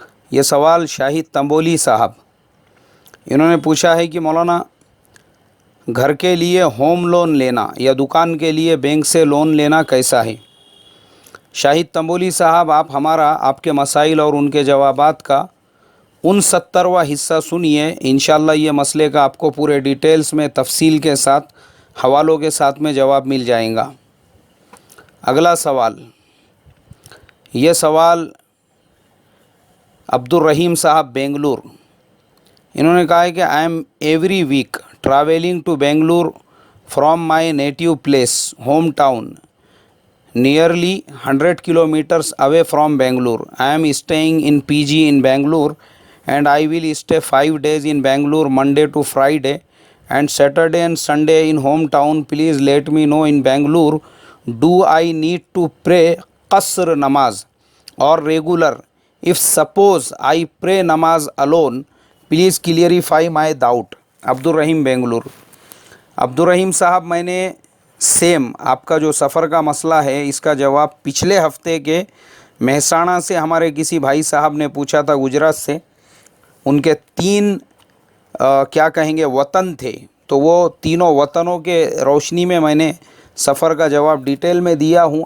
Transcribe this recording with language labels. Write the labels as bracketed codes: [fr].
[ur] یہ سوال شاہد تنبولی صاحب، انہوں نے پوچھا ہے کہ مولانا گھر کے لیے ہوم لون لینا یا دکان کے لیے بینک سے لون لینا کیسا ہے؟ شاہد تنبولی صاحب، آپ کے مسائل اور ان کے جوابات کا 69واں حصہ سنیے، انشاءاللہ یہ مسئلے کا آپ کو پورے ڈیٹیلز میں تفصیل کے ساتھ حوالوں کے ساتھ میں جواب مل جائیں گا۔ اگلا سوال، یہ سوال عبد الرحیم صاحب بنگلور، انہوں نے کہا ہے کہ [en] I am every week travelling to Bangalore from my native place home town nearly 100 kilometers away from Bangalore. I am staying in PG in Bangalore and I will stay 5 days in Bangalore Monday to Friday and Saturday and Sunday in hometown. Please let me know in Bangalore, do I need to pray qasr namaz or regular? If suppose I pray namaz alone, please clarify my doubt. [ur] عبد الرحیم بنگلور۔ عبد الرحیم صاحب، میں نے same آپ کا جو سفر کا مسئلہ ہے اس کا جواب پچھلے ہفتے کے مہسانہ سے ہمارے کسی بھائی صاحب نے پوچھا تھا، گجرات سے. ان کے 3 کیا کہیں گے وطن تھے، تو وہ تینوں وطنوں کے روشنی میں نے سفر کا جواب ڈیٹیل میں دیا ہوں.